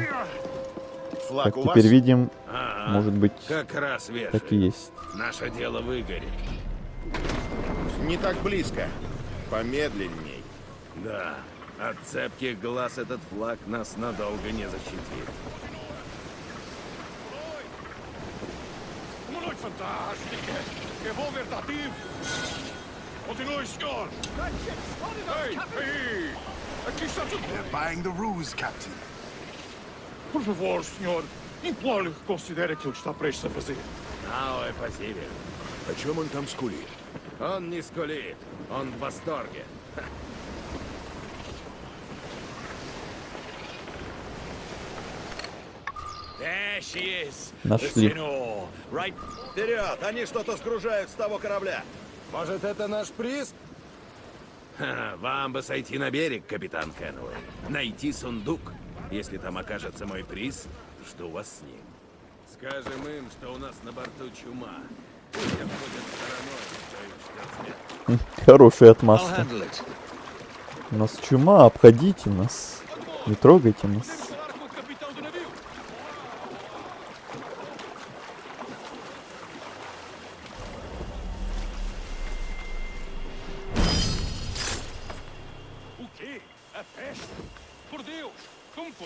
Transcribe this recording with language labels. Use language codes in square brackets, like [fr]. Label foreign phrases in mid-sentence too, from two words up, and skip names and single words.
[ru] Флаг как у вас? теперь видим, Ага, может быть, как раз так и вешаем. есть. Наше дело выгорит. Не так близко. Помедленней. Да, от цепких глаз этот флаг нас надолго не защитит. [pt] Uma noite fantástica. Que bom ver tá ativo. Continue, senhor. Ei, ei, aqui está tudo [en] They're [pt] bem. [en] buying the ruse, Captain. [pt] Por favor, senhor, imploro-lhe que considere aquilo que está prestes a fazer. [ru] Ау, спасибо. О чем он там скулит? Он не скулит, он в восторге. [en] There she is. [ru] Нашли. Right. Вперед! Они что-то сгружают с того корабля. Может, это наш приз? Вам бы сойти на берег, капитан Кенуэй. Найти сундук. Если там окажется мой приз, жду вас с ним. Скажем им, что у нас на борту чума. Пусть обходят стороной, что их ждет смерть. Хорошая [en] I'll [ru] отмазка. [en] handle it. [ru] У нас чума, обходите нас. Не трогайте нас. [pt] Falar com o capitão do navio. O quê? A peste? Por Deus!